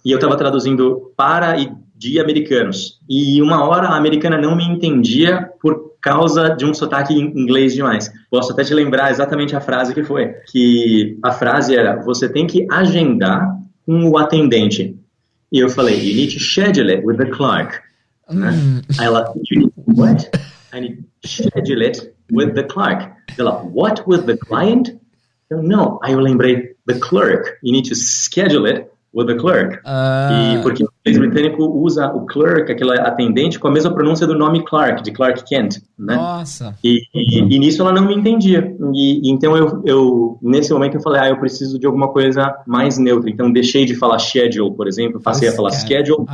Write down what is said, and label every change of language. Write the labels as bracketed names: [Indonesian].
[Portuguese] E eu estava traduzindo para e de americanos. E uma hora a americana não me entendia por causa de um sotaque inglês demais. Posso até te lembrar exatamente a frase que foi. Que a frase era, você tem que agendar com o atendente. E eu falei, [English] you need to schedule it with the clerk. [Portuguese] Aí ela, [English] you need what? I need to schedule it with the clerk. Ela, what with the client? [Portuguese] Eu, não. Aí eu lembrei, [English] the clerk. You need to schedule it with the clerk. [Portuguese] E porque o inglês britânico usa o clerk, aquele atendente, com a mesma pronúncia do nome Clark, de Clark Kent, né? Nossa. E nisso ela não me entendia. E então eu nesse momento eu falei, eu preciso de alguma coisa mais neutra. Então deixei de falar schedule, por exemplo, passei a falar schedule.